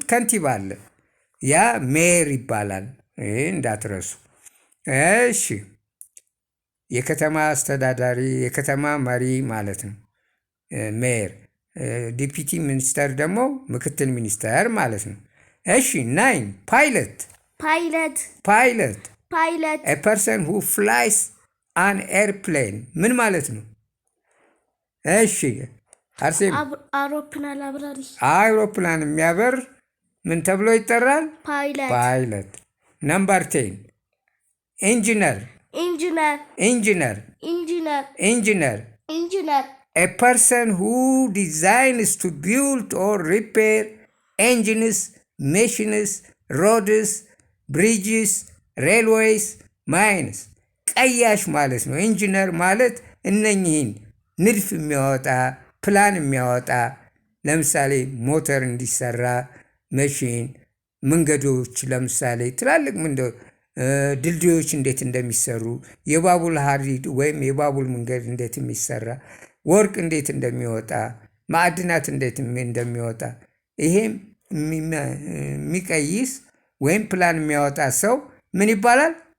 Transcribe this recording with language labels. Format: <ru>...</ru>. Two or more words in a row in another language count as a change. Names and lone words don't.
<am>ከንቲባ አለ። ያ ሜየር ይባላል። ይሄ እንዳትረሱ። እሺ የከተማ አስተዳዳሪ የከተማ መሪ ማለት ነው ሜየር።</am> <en>deputy minister</en> <am>ደግሞ ምክትል ሚኒስተር ማለት ነው። እሺ 9 ፓይለት</am> <en>a person who flies an airplane</en> <am>ምን ማለት ነው? እሺ አርሴም አውሮፕላን የሚያበር ምን ተብሎ ይጠራል?</am> <en>pilot. number 10 engineer a person who designs to build or repair engines, machines, roads, bridges, railways, mines</en> <am>ቀያሽ ማለት ነው። ኢንጂነር ማለት እነኚህን ንድፍ የሚያወጣ ፕላን የሚያወጣ ለምሳሌ ሞተር እንዲሰራ መሽን፣ መንገዶች ለምሳሌ ትላልቅ ድልድዮች እንዴት እንደሚሰሩ፣ የባቡል ሀዲድ ወይም የባቡል መንገድ እንዴት የሚሰራ፣ ወርቅ እንዴት እንደሚወጣ፣ ማዕድናት እንዴት እንደሚወጣ ይሄም የሚቀይስ ወይም ፕላን የሚያወጣ ሰው ምን ይባላል?</am>